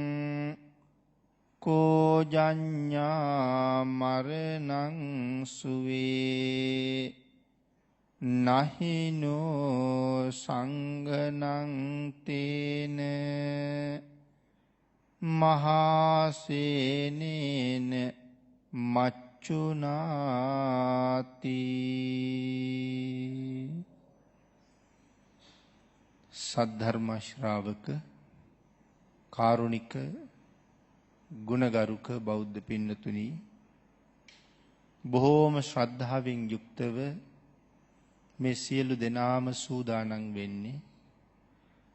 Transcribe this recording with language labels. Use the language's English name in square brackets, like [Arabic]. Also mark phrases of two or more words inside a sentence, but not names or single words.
[Pali] කෝජඤ්ඤා මරණං සුවේ නහිනෝ සංඝනං තේන මහාසේනේන මච්චුනාති. [Sinhala] සද්ධර්ම ශ්‍රාවක කාරුණික ගුණගරුක බෞද්ධ පින්නතුනි, බොහෝම ශ්‍රද්ධාවෙන් යුක්තව මේ සියලු දෙනාම සූදානම් වෙන්නේ